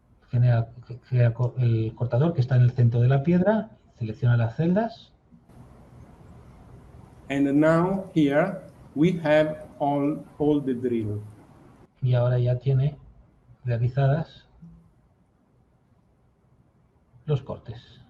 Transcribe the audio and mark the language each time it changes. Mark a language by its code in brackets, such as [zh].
[es] Crea el cortador que está en el centro de la piedra, selecciona las celdas. [en] And now here we have all the drill. [es] Y ahora ya tiene realizadas los cortes.